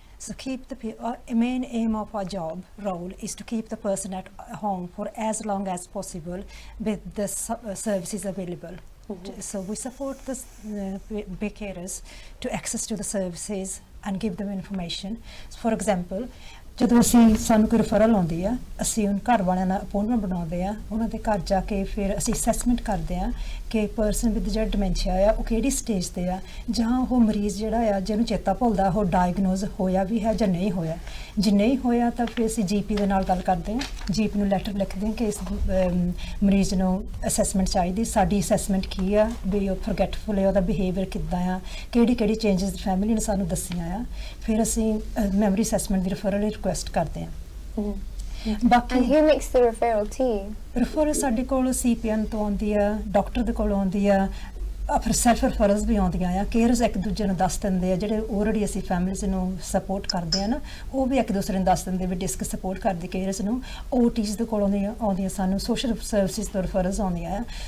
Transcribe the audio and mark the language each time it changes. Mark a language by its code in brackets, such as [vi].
[en] So main aim of our role is to keep the person at home for as long as possible with the services available. So we support the carers to access to the services and give them information. So for example, [pa] ਜਦੋਂ ਅਸੀਂ ਸਾਨੂੰ ਕੋਈ ਰਿਫਰਲ ਆਉਂਦੀ ਆ ਅਸੀਂ ਉਹਨਾਂ ਘਰ ਵਾਲਿਆਂ ਨਾਲ ਅਪਾਇੰਟਮੈਂਟ ਬਣਾਉਂਦੇ ਆ ਉਹਨਾਂ ਦੇ ਘਰ ਜਾ ਕੇ ਫਿਰ ਅਸੀਂ ਅਸੈਸਮੈਂਟ ਕਰਦੇ ਆ ਕਿ ਪਰਸਨ ਵਿਦ ਜਿਹੜਾ ਡਿਮੈਂਸ਼ੀਆ ਆ ਉਹ ਕਿਹੜੀ ਸਟੇਜ ਤੇ ਆ ਜਾਂ ਉਹ ਮਰੀਜ਼ ਜਿਹੜਾ ਆ ਜਿਹਨੂੰ ਚੇਤਾ ਭੁੱਲਦਾ ਉਹ ਡਾਇਗਨੋਜ਼ ਹੋਇਆ ਵੀ ਹੈ ਜਾਂ ਨਹੀਂ ਹੋਇਆ ਜੇ ਨਹੀਂ ਹੋਇਆ ਤਾਂ ਫਿਰ ਅਸੀਂ ਜੀਪੀ ਦੇ ਨਾਲ ਗੱਲ ਕਰਦੇ ਆ ਜੀਪੀ ਨੂੰ ਲੈਟਰ ਲਿਖਦੇ ਆ ਕਿ ਇਸ ਮਰੀਜ਼ ਨੂੰ ਅਸੈਸਮੈਂਟ ਚਾਹੀਦੀ ਸਾਡੀ ਅਸੈਸਮੈਂਟ ਕੀ ਆ ਵੀ ਉਹ ਫੋਰਗੇਟਫੁਲ ਹੈ ਉਹਦਾ ਬਿਹੇਵੀਅਰ ਕਿੱਦਾਂ ਆ ਕਿਹੜੀ ਚੇਂਜਸ ਫੈਮਿਲੀ ਨੇ ਸਾਨੂੰ ਦੱਸੀਆਂ ਆ ਫਿਰ ਅਸੀਂ ਮੈਮਰੀ ਅਸੈਸਮੈਂਟ ਦੀ ਰਿਫਰਲ ਰਿਕੁਐਸਟ ਕਰਦੇ ਆ [en] ਬਾਕੀ And who makes the referral to you? [pa] ਰਿਫਰਲ ਸਾਡੇ ਕੋਲ CPN ਤੋਂ ਆਉਂਦੀ ਆ ਡਾਕਟਰ ਦੇ ਕੋਲ ਆਉਂਦੀ ਆ ਫਿਰ ਸੈਲਫ ਰੈਫਰੈਂਸ ਵੀ ਆਉਂਦੀਆਂ ਆ, ਕੇਅਰਸ ਇੱਕ ਦੂਜੇ ਨੂੰ ਦੱਸ ਦਿੰਦੇ ਆ, ਜਿਹੜੇ ਆਲਰੇਡੀ ਅਸੀਂ ਫੈਮਿਲੀਜ਼ ਨੂੰ ਸਪੋਰਟ ਕਰਦੇ ਆ ਨਾ, ਉਹ ਵੀ ਇੱਕ ਦੂਸਰੇ ਨੂੰ ਦੱਸ ਦਿੰਦੇ ਵੀ ਡਿਸਕ ਸਪੋਰਟ ਕਰਦੀ ਕੇਅਰਸ ਨੂੰ। OTs ਦੇ ਕੋਲ ਆਉਂਦੀਆਂ ਸਾਨੂੰ, ਸੋਸ਼ਲ ਸਰਵਿਸਿਜ਼ ਤੋਂ ਰੈਫਰੈਂਸ ਆਉਂਦੀਆਂ ਆ।